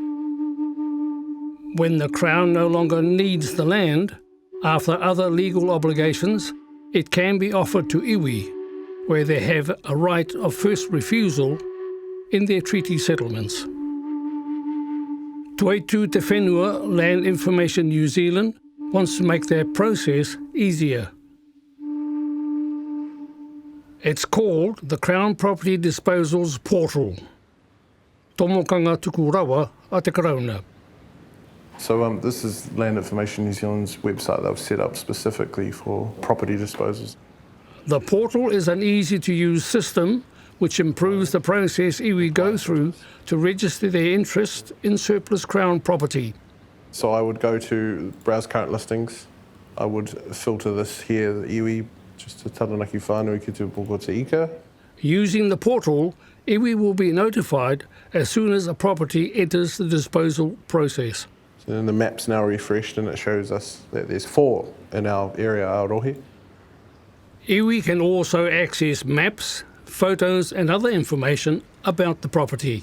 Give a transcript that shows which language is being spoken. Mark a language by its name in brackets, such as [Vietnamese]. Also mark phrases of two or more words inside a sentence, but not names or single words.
[English] When the Crown no longer needs the land, after other legal obligations, it can be offered to iwi, where they have a right of first refusal in their treaty settlements. Toitū te whenua Land Information New Zealand wants to make that process easier. It's called the Crown Property Disposals Portal. [Māori] Tomokanga tuku rawa a te karauna. [English] So this is Land Information New Zealand's website they've set up specifically for property disposals. The portal is an easy-to-use system which improves the process iwi go through to register their interest in surplus Crown property. So I would go to Browse Current Listings. I would filter this here, the iwi, just to Taranaki whānui ki tūpoko te ika. Using the portal, iwi will be notified as soon as a property enters the disposal process. So then the map's now refreshed and it shows us that there's 4 in our area, Aotearoa. Iwi can also access maps, photos and other information about the property.